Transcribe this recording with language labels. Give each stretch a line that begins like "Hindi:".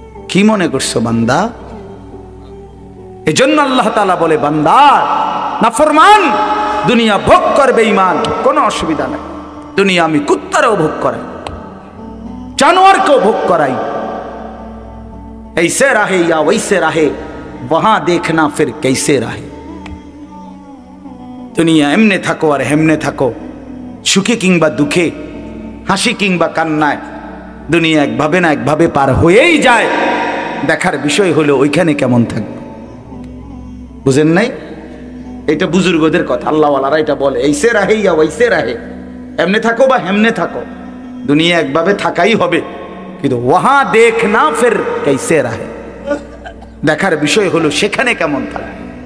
Bangla: কি মনে করছো বান্দা? এজন্য আল্লাহ তাআলা বলে, বান্দা নাফরমান দুনিয়া ভোগ করবে ঈমান, কোনো অসুবিধা নাই। দুনিয়া আমি কুত্তারও ভোগ করাই, জানোয়ারকেও ভোগ করাই।
Hindi: ऐसे रहे या वैसे रहे, वहां देखना फिर कैसे रहे।
Bangla: দুনিয়া এমনে থাকো আর হেমনে থাকো, সুখে কিংবা দুঃখে, হাসি কিংবা কান্নায়, দুনিয়া একভাবে না একভাবে পার হয়েই যায়। দেখার বিষয় হলো ওইখানে কেমন থাকবে। বুঝেন নাই? এটা বুজুর্গদের কথা, আল্লাহওয়ালারা এটা বলে,
Hindi: ऐसे रहे या वैसे रहे,
Bangla: এমনে থাকো বা হেমনে থাকো, দুনিয়া একভাবে থাকাই হবে, কিন্তু
Hindi: ওয়াহা দেখনা ফির कैसे रहे,
Bangla: দেখার বিষয় হলো সেখানে কেমন থাকে।